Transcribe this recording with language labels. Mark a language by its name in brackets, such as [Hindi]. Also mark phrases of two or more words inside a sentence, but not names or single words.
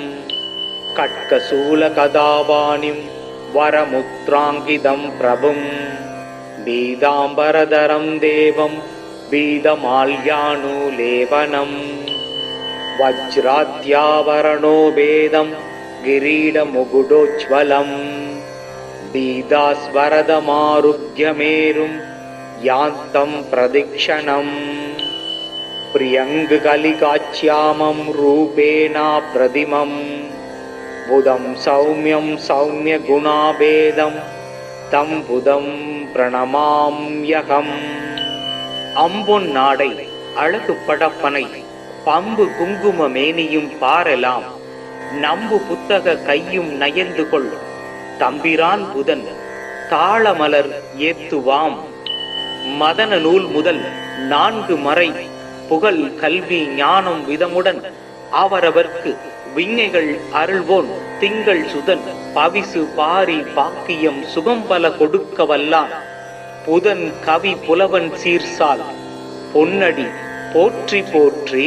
[Sanskrit] खड्गशूलगदापाणिं वरमुद्राङ्कितं प्रभुं पीताम्बरधरं देवं पीतमाल्यानुलेपनं वज्राद्याभरणो वेदं किरीटमुकुटोज्ज्वलं पीतास्वरदमारुह्यमेरुं यान्तं प्रदक्षिणम् प्रियङ्गकलिकाच्यामं रूपेण प्रतिमं बुधं सौम्यं सौम्यगुणाभेदं तं बुधं प्रणमाम्यहम्। [Tamil] அம்பொன் நாடை அழகு படப்பனை பம்பு குங்கும மேனியும் பாரலாம் நம்பு புத்தக கையும் நயந்து கொள் தம்பிரான் புதன் தாளமலர் ஏத்துவாம்। மதன நூல் முதல் 4 மறை புகழ் கல்வி ஞானம் விதமுடன் அவரவர்க்கு விஞ்ஞைகள் அருள்வோன் திங்கள் சுதன் பவிசு பாரி பாக்கியம் சுகம்பல கொடுக்க வல்லான் புதன் கவி புலவன் சீர்சால் பொன்னடி போற்றி போற்றி।